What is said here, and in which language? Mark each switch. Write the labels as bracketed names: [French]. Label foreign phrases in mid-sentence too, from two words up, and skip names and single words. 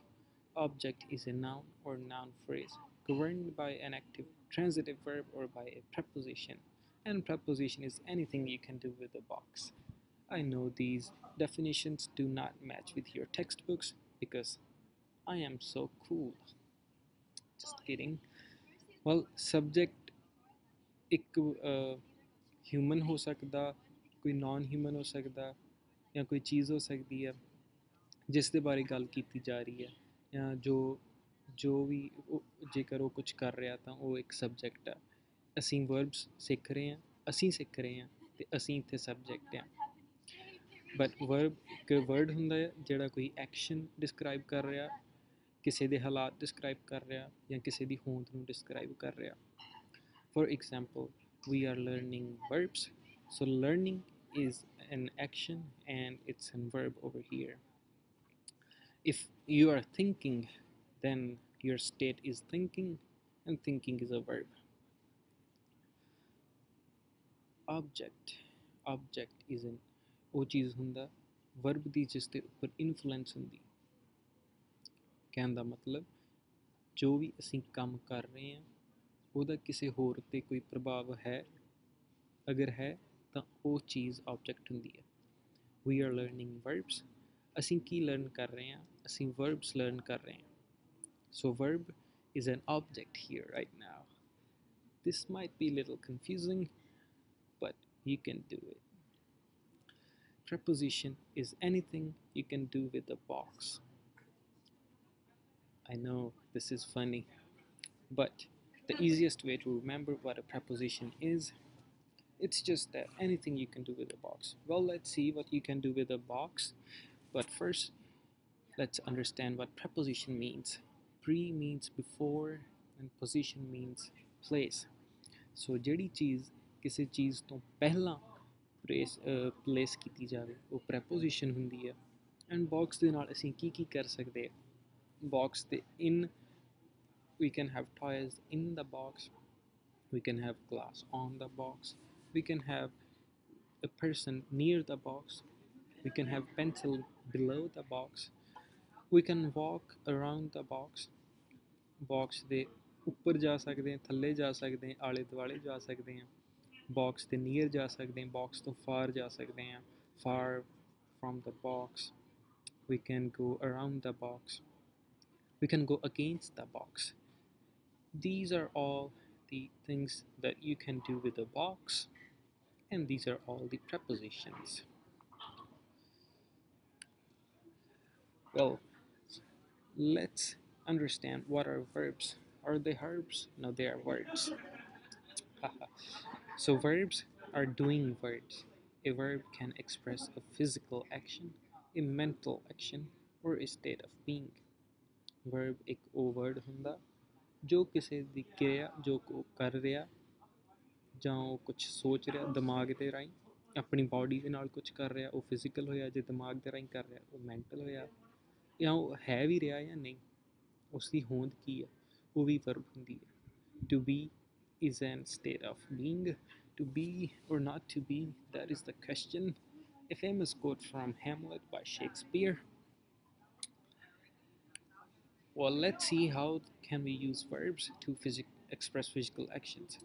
[English] Object is a noun or noun phrase governed by an active transitive verb or by a preposition. And preposition is anything you can do with a box. I know these definitions do not match with your textbooks because I am so cool. Just kidding. Well, subject [Punjabi] ਇੱਕ ਹਿਊਮਨ ਹੋ ਸਕਦਾ, ਕੋਈ [English] non human [Punjabi] ਹੋ ਸਕਦਾ, ਜਾਂ ਕੋਈ ਚੀਜ਼ ਹੋ ਸਕਦੀ ਹੈ ਜਿਸ ਦੇ ਬਾਰੇ ਗੱਲ ਕੀਤੀ ਜਾ ਰਹੀ ਹੈ, ਜਾਂ ਜੋ ਵੀ ਜੇਕਰ ਉਹ ਕੁਝ ਕਰ ਰਿਹਾ ਤਾਂ ਉਹ ਇੱਕ ਸਬਜੈਕਟ ਆ। ਅਸੀਂ ਵਰਬਸ ਸਿੱਖ ਰਹੇ ਹਾਂ, ਅਸੀਂ ਸਿੱਖ ਰਹੇ ਹਾਂ ਅਤੇ ਅਸੀਂ ਇੱਥੇ ਸਬਜੈਕਟ ਹਾਂ। ਬਟ ਵਰਬ ਇੱਕ ਵਰਡ ਹੁੰਦਾ ਹੈ ਜਿਹੜਾ ਕੋਈ ਐਕਸ਼ਨ ਡਿਸਕਰਾਈਬ ਕਰ ਰਿਹਾ, ਕਿਸੇ ਦੇ ਹਾਲਾਤ ਡਿਸਕਰਾਈਬ ਕਰ ਰਿਹਾ, ਜਾਂ ਕਿਸੇ ਦੀ ਹੋਂਦ ਨੂੰ ਡਿਸਕਰਾਈਬ ਕਰ ਰਿਹਾ। [English] For example, we are learning verbs. So learning is an action and it's a verb over here. If you are thinking, then your state is thinking, and thinking is a verb. Object is an [Punjabi] ਉਹ ਚੀਜ਼ ਹੁੰਦਾ verb ਦੀ ਜਿਸ ਦੇ ਉੱਪਰ ਇਨਫਲੂਐਂਸ ਹੁੰਦੀ। ਕਹਿਣ ਦਾ ਮਤਲਬ ਜੋ ਵੀ ਅਸੀਂ ਕੰਮ ਕਰ ਰਹੇ ਹਾਂ ਉਹਦਾ ਕਿਸੇ ਹੋਰ ਉੱਤੇ ਕੋਈ ਪ੍ਰਭਾਵ ਹੈ, ਅਗਰ ਹੈ ਤਾਂ ਉਹ ਚੀਜ਼ ਆਬਜੈਕਟ ਹੁੰਦੀ ਹੈ। [English] we are learning verbs. [Punjabi] ਅਸੀਂ ਕੀ ਲਰਨ ਕਰ ਰਹੇ ਹਾਂ? ਅਸੀਂ ਵਰਬਸ ਲਰਨ ਕਰ ਰਹੇ ਹਾਂ। ਸੋ [English] verb is an object here right now. This might be a little confusing, but you can do it. Preposition is anything you can do with a box. I know this is funny, but the easiest way to remember what a preposition is, it's just that anything you can do with a box. Well, let's see what you can do with a box. But first, let's understand what preposition means. Pre means before and position means place. [Punjabi] So ਜਿਹੜੀ ਚੀਜ਼ ਕਿਸੇ ਚੀਜ਼ ਤੋਂ ਪਹਿਲਾਂ ਪਲੇਸ ਕੀਤੀ ਜਾਵੇ ਉਹ ਪ੍ਰੈਪੋਜੀਸ਼ਨ ਹੁੰਦੀ ਹੈ। ਐਂਡ ਬਾਕਸ ਦੇ ਨਾਲ ਅਸੀਂ ਕੀ ਕਰ ਸਕਦੇ ਹਾਂ? [English] Box the in, we can have toys in the box, we can have glass on the box, we can have a person near the box, we can have pencil below the box, we can walk around the box. [Punjabi] Box ਦੇ ਉੱਪਰ ਜਾ ਸਕਦੇ ਹਾਂ, ਥੱਲੇ ਜਾ ਸਕਦੇ ਹਾਂ, ਆਲੇ ਦੁਆਲੇ ਜਾ ਸਕਦੇ ਹਾਂ, ਬਾਕਸ ਦੇ ਨੀਅਰ ਜਾ ਸਕਦੇ ਹਾਂ, ਬਾਕਸ ਤੋਂ ਫਾਰ ਜਾ ਸਕਦੇ ਹਾਂ, [English] far from the box. We can go around the box. We can go against the box. These are all the things that you can do with a box, and these are all the prepositions. Well, let's understand what are verbs. Are they verbs? No, they are words. So verbs are doing words. A verb can express a physical action, a mental action, or a state of being. [Punjabi] Verb ਇੱਕ ਉਹ word ਹੁੰਦਾ ਜੋ ਕਿਸੇ ਦੀ ਕਿਰਿਆ ਜੋ ਉਹ ਕਰ ਰਿਹਾ ਜਾਂ ਉਹ ਕੁਛ ਸੋਚ ਰਿਹਾ ਦਿਮਾਗ ਦੇ ਰਾਹੀਂ, ਆਪਣੀ ਬਾਡੀ ਦੇ ਨਾਲ ਕੁਛ ਕਰ ਰਿਹਾ, ਉਹ ਫਿਜ਼ੀਕਲ ਹੋਇਆ, ਜੇ ਦਿਮਾਗ ਦੇ ਰਾਹੀਂ ਕਰ ਰਿਹਾ ਉਹ ਮੈਂਟਲ ਹੋਇਆ, ਜਾਂ ਉਹ ਹੈ ਵੀ ਰਿਹਾ ਜਾਂ ਨਹੀਂ, ਉਸ ਦੀ ਹੋਂਦ ਕੀ ਹੈ, ਉਹ ਵੀ ਵਰਬ ਹੁੰਦੀ ਹੈ। [English] to be is an state of being. To be or not to be, that is the question. A famous quote from Hamlet by Shakespeare. Well, let's see how can we use verbs to express physical actions.